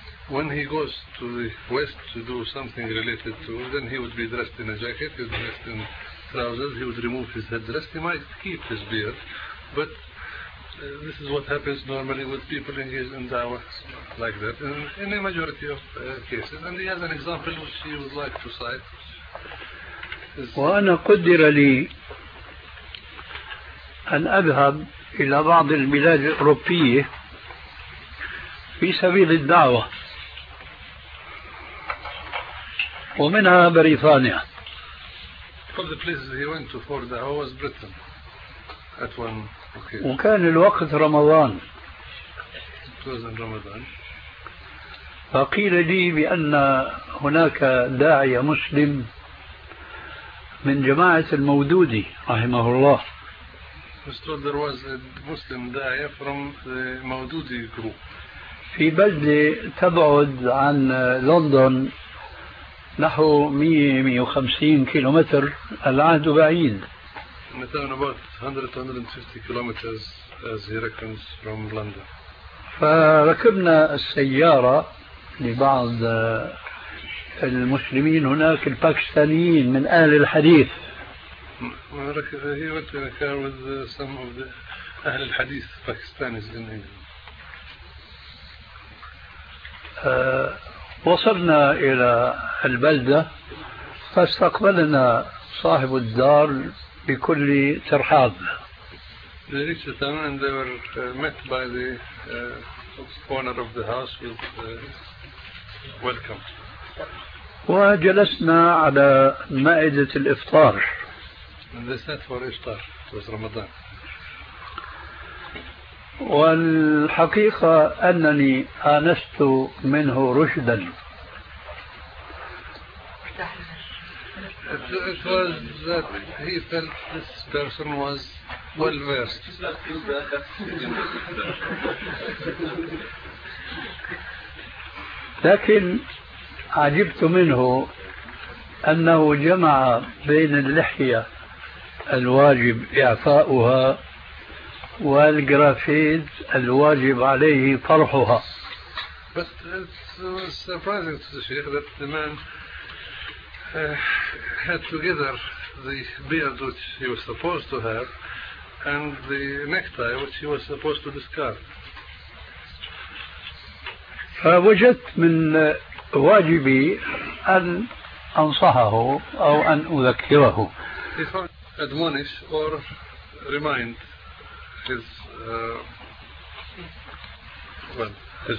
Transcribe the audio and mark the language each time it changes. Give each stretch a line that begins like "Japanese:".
English: When he goes to the West to do something related to, then he would be dressed in a jacket, he would be dressed in trousers, he would remove his headdress, he might keep his beard, but this is what happens normally with people engaged in da'wah like that, in a majority of cases. And he has an example which he would like to cite.
Arabic: وأنا قدر لي أن أذهب إلى بعض البلاد الأوروبية في سبيل الدعوة، ومنها بريطانيا.
English: From the places he went to for the hour was Britain at one.
Arabic: وكان الوقت رمضان.
English: It was in Ramadan.
Arabic: فقيل لي بأن هناك داعية مسلم من جماعة المودودي رحمه الله.
English: Was told there was a Muslim داعية from the Maududi group.
Arabic: في بلدة تبعد عن لندن نحو 150 كيلومتر، العهد بعيد.
English: مثلاً about 100-150 kilometers as he reckons from London.
Arabic: فركبنا السيارة لبعض المسلمين هناك الباكستانيين من أهل الحديث.
English: He went in a car with some of the أهل الحديث Pakistanis in England.
Arabic: وصلنا إلى البلدة فاستقبلنا صاحب الدار بكل ترحاب.
English: They reached the town and they were met by the owner of the house with welcome.
Arabic: وجلسنا على مائدة الإفطار.
English: And they sat for إفطار. It was Ramadan.
Arabic: والحقيقة أنني آنست منه رشدا.
English: It was that he felt this person was well versed.
Arabic: لكن عجبت منه أنه جمع بين اللحية الواجب إعفاؤها والجرافيت الواجب عليه طرحها.
English: But it was surprising to the Sheikh that the man had together the beard which he was supposed to have and the necktie which he was supposed to discard.
Arabic: فوجدت من واجبي أن أنصحه أو أن أذكره.
English: He thought admonish or remind his